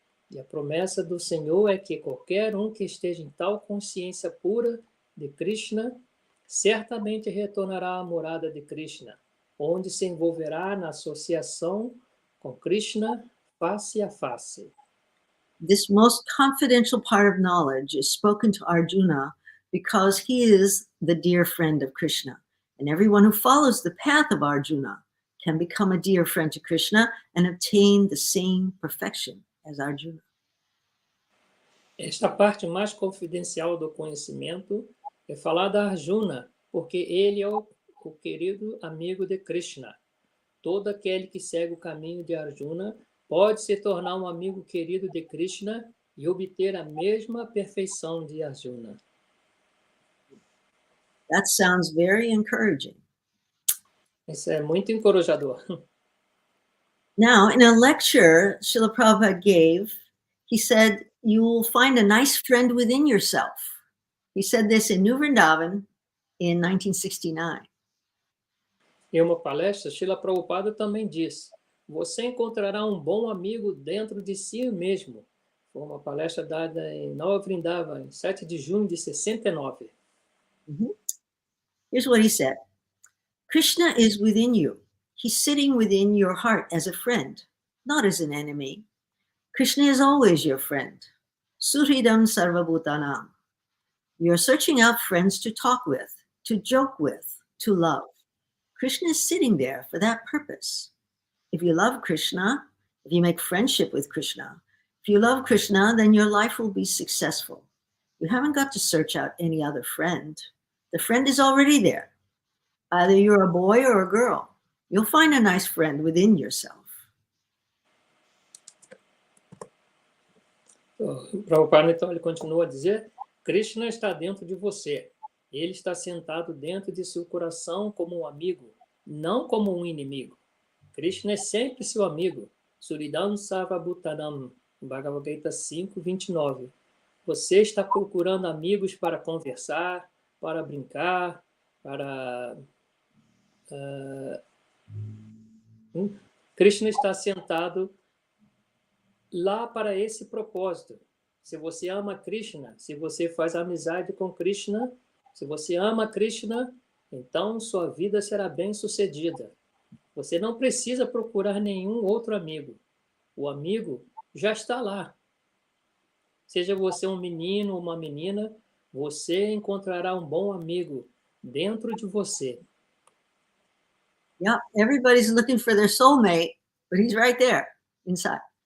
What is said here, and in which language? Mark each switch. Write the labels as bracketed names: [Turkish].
[Portuguese] E a promessa do Senhor é que qualquer um que esteja em tal consciência pura de Krishna certamente retornará à morada de Krishna, onde se envolverá na associação com Krishna face a face. [English] This most confidential part of knowledge is spoken to Arjuna because he is the dear friend of Krishna. And everyone who follows the path of Arjuna can become a dear friend to Krishna and obtain the same perfection as Arjuna. [Portuguese] Esta parte mais confidencial do conhecimento é falada a Arjuna, porque ele é o querido amigo de Krishna. Todo aquele que segue o caminho de Arjuna pode se tornar um amigo querido de Krishna e obter a mesma perfeição de Arjuna. [English] That sounds very encouraging. [Portuguese] Isso é muito encorajador. [English] Now, in a lecture Srila Prabhupada gave, he said, you will find a nice friend within yourself. He said this in New Vrindavan in 1969. [Portuguese] Em uma palestra, Srila Prabhupada também disse: você encontrará um bom amigo dentro de si mesmo. Foi uma palestra dada em Nova Vrindavan, em 7 de junho de 69. [English] Here's what he said. Krishna is within you. He's sitting within your heart as a friend, not as an enemy. Krishna is always your friend. [Sanskrit] Suhridam sarvabhutanam. [English] You're searching out friends to talk with, to joke with, to love. Krishna is sitting there for that purpose. If you love Krishna, if you make friendship with Krishna, if you love Krishna, then your life will be successful. You haven't got to search out any other friend. The friend is already there. Either you're a boy or a girl. You'll find a nice friend within yourself. [Portuguese] O Prabhupada, então, ele continua a dizer: Krishna está dentro de você. Ele está sentado dentro de seu coração como um amigo, não como um inimigo. Krishna é sempre seu amigo. [Sanskrit] Suridam Sarvabhutanam, [Portuguese] Bhagavad Gita 5:29. Você está procurando amigos para conversar, para brincar, para... Krishna está sentado lá para esse propósito. Se você ama Krishna, se você faz amizade com Krishna, se você ama Krishna, então sua vida será bem-sucedida. Você não precisa procurar nenhum outro amigo. O amigo já está lá. Seja você um menino ou uma menina, você encontrará um bom amigo dentro de você. [English] Yeah, everybody's looking for their soulmate, but he's right there inside.